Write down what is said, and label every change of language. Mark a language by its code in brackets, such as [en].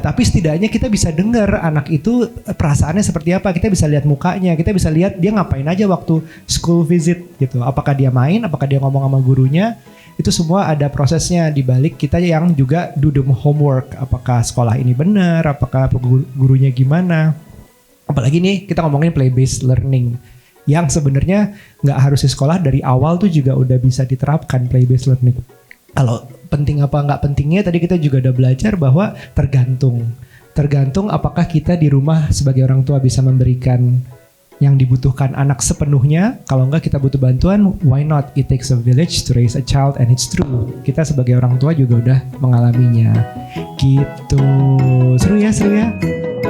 [id] Tapi setidaknya kita bisa dengar anak itu perasaannya seperti apa. Kita bisa lihat mukanya. Kita bisa lihat dia ngapain aja waktu school visit gitu. Apakah dia main, apakah dia ngomong sama gurunya. Itu semua ada prosesnya di balik kita yang juga [en] do the homework. [id] Apakah sekolah ini benar, apakah gurunya gimana. Apalagi nih kita ngomongin play based learning. Yang sebenarnya gak harus di sekolah, dari awal tuh juga udah bisa diterapkan play based learning. Kalau penting apa nggak pentingnya tadi kita juga udah belajar bahwa tergantung apakah kita di rumah sebagai orang tua bisa memberikan yang dibutuhkan anak sepenuhnya. Kalau enggak kita butuh bantuan, [en] why not? It takes a village to raise a child and it's true. [id] Kita sebagai orang tua juga udah mengalaminya. Gitu. Seru ya.